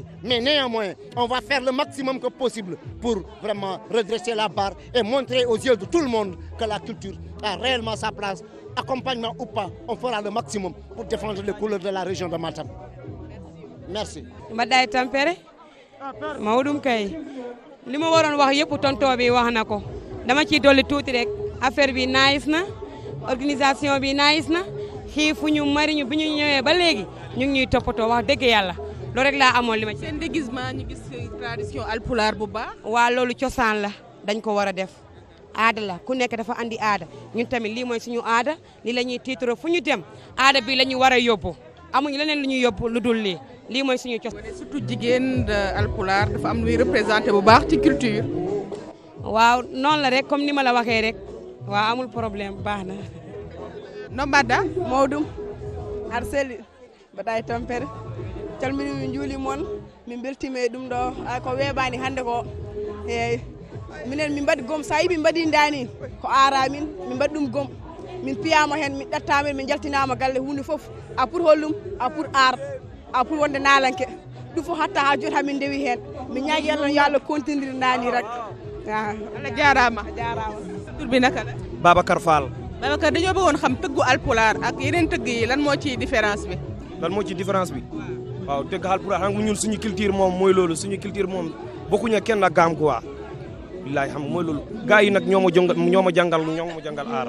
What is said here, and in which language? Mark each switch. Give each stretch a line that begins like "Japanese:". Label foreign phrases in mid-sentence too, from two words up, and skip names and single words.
French: Mais néanmoins, on va faire le maximum que possible pour vraiment redresser la barre et montrer aux yeux de tout le monde que la culture a réellement sa place. Accompagnement ou pas, on fera le maximum pour défendre les couleurs de la région de Matam. Merci.
Wolof: Mbaday Tampere Mawdum kay li ma waroon wax yëpp tonton bi wax na ko dama ciy dolli tuuti rek affaire bi nice na organisation bi nice na xiifuñu mariñu bi ñu ñëwee ba léegi ñu ngi ñuy toppatoo wax dëgg yàlla loolu rek laa amoon li ma ci. seen déguisement ñu gis tradition alpulaar bu baax. waa loolu cosaan la dañ ko war a def aada la ku nekk dafa andi aada ñun tamit lii mooy suñu aada lii la ñuy tiitaroo fu ñu dem aada bi la ñu war a yóbbu amuñu leneen lu ñuy yóbbu lu dul lii mooy suñu cosaan. surtout jigéen de alpulaar dafa am luy représenté bu baax ci culture. waaw noonu la rek comme ni ma la waxee rek waaw amul problème baax na.
Fula: Nombada Mawdum aɗa selli Mbaɗay Tampere calmini min juuli moon min beltima e ɗum ɗo ko weeɓani hannde ko eyyi minen min mbaɗi gom sa yi min mbaɗi dani ko ara min mbaɗi ɗum gom min piyama hen min ɗattama min jaltinama galle hunde foof
French: a pour
Fula: hollum
French: a pour
Fula: ar
French: a pour
Fula: wonde nalanke ɗum fof hatta ha joni hamin dewi hen min ñaagui Allah yo Allah continue nani rek Allah jarama
Wolof: tur bi naka la Babacar Fall. Babacar dañoo bëggoon xam tëggu alpulaar ak yeneen tëgg yi lan moo ci différence bi. lan moo ci différence bi waaw tëgg alpulaar xam nga ñun suñu culture moom mooy loolu suñu culture moom bokkuñu kenn ak gaam quoi billaay xam nga mooy loolu gars yi nag ñoo ma jàngal aar.